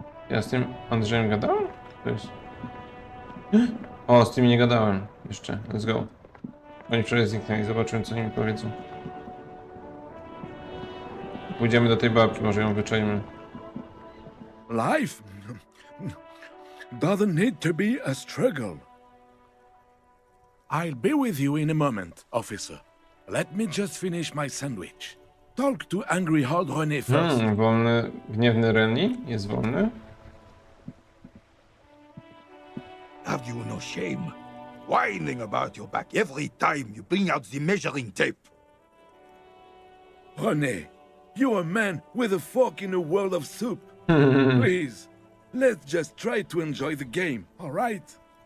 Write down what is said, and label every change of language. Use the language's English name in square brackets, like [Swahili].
[Polish] Ja z tym Andrzejem gadałem? To jest... O, z tymi nie gadałem jeszcze. [English] Let's go. [Polish] Oni wczoraj zniknęli, zobaczymy co mi powiedzą. Pójdziemy do tej babki, może ją wyczajmy. [English] Life doesn't need to be a struggle. I'll be with you in a moment, officer. Let me just finish my sandwich. Talk to angry old René first. [Polish] Wolny, gniewny Reni jest wolny. [English] Have you no shame? Whining about your back every time you bring out the measuring tape. René, you're a man with a fork in a world of soup. Please, let's just try to enjoy the game, all right?